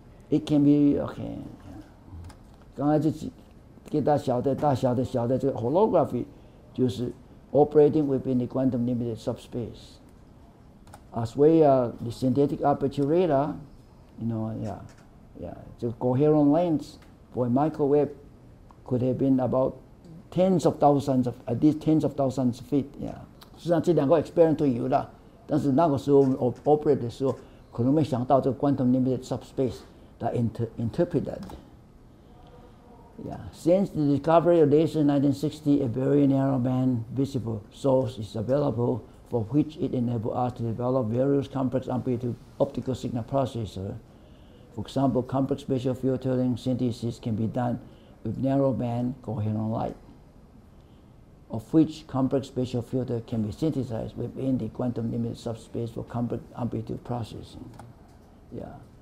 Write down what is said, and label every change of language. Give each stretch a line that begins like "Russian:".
English: It can be okay.
Chinese: 刚才就给大小的这个
English: holography
Chinese: 就是
English: operating within the quantum limited subspace. As well, the synthetic aperture radar, the coherent length for a microwave could have been about tens of thousands of feet. Yeah.
Chinese: 实际上这两个 experiment 都有了，但是那个时候我们 operate 的时候，可能没想到这个
English: quantum limited subspace that interpret that. Yeah. Since the discovery of laser in 1960, a very narrow band visible source is available for which it enables us to develop various complex amplitude optical signal processors. For example, complex spatial filtering synthesis can be done with narrow band coherent light, of which complex spatial filter can be synthesized within the quantum limited subspace for complex amplitude processing. Yeah.